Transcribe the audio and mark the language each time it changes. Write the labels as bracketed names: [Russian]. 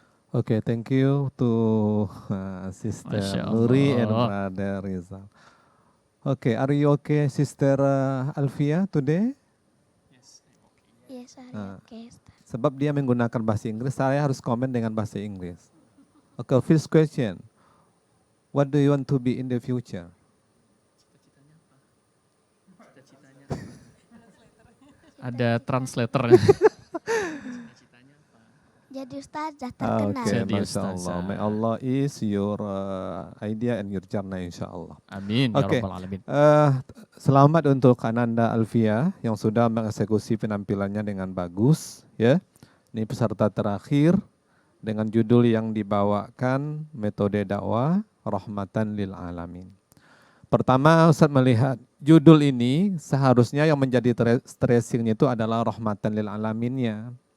[English] Okay, thank you to Sister Nuri and Brother Rizal. Okay, are you okay, Sister Alfia, today? Yes, okay. [Indonesian] Sebab dia menggunakan bahasa Inggris, saya harus komen dengan bahasa Inggris. [English] Okay, first question. What do you want to be in the future? [Indonesian] Ada translator. Jadi ustazah terkenal. [Arabic] Okay, Masya Allah. [English] May Allah is your idea and your journey, [Arabic] insya Allah. Amin. [English] Okay. [Arabic] Ya Rabbal Alamin. [Indonesian] Selamat untuk Ananda Alfia yang sudah mengeksekusi penampilannya dengan bagus. Ya, ini peserta terakhir dengan judul yang dibawakan metode dakwah rahmatan lil alamin. Pertama, Ustaz melihat judul ini seharusnya yang menjadi stressingnya itu adalah rahmatan lil alaminnya.